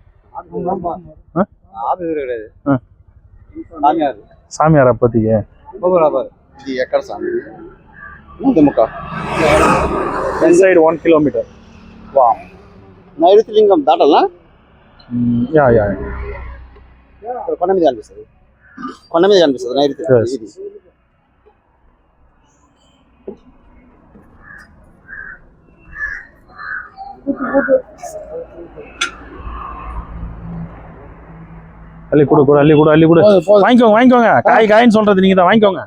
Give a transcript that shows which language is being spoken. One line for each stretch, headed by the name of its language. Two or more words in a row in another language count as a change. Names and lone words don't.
Tamil: சாமியார் அப்பத்திக்கு
English: inside 1 kilometer.
Telugu: Wow. నైరుతి లింగం దాటాలా? యా కొండ మీద కనిపిస్తుంది. కొండ మీద కనిపిస్తుంది నైరుతి. ఇది
Tamil: அள்ளி கொடு. வாங்கிக்கோங்க. காயின்னு சொல்றது நீங்க தான். வாங்கிக்கோங்க.